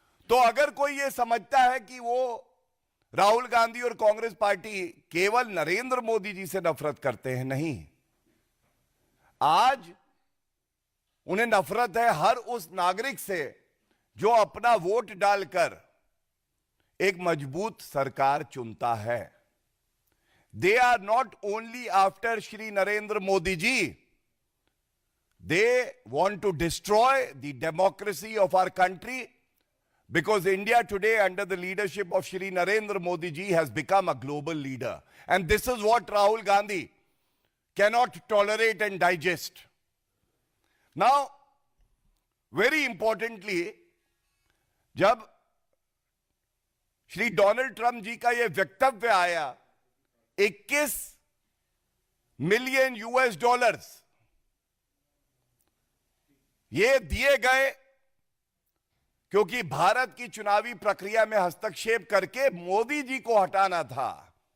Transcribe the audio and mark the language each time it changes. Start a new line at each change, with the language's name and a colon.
Hindi: तो अगर कोई यह समझता है कि वो राहुल गांधी और कांग्रेस पार्टी केवल नरेंद्र मोदी जी से नफरत करते हैं, नहीं, आज उन्हें नफरत है हर उस नागरिक से जो अपना वोट डालकर एक मजबूत सरकार चुनता है।
English: They are not only after Shri Narendra Modi ji, they want to destroy the democracy of our country, because India today under the leadership of Shri Narendra Modi ji has become a global leader, and this is what Rahul Gandhi cannot tolerate and digest. Now, very importantly,
Hindi: जब Shri Donald Trump जी का यह वक्तव्य आया, 21 million US dollars ये दिए गए क्योंकि भारत की चुनावी प्रक्रिया में हस्तक्षेप करके मोदी जी को हटाना था।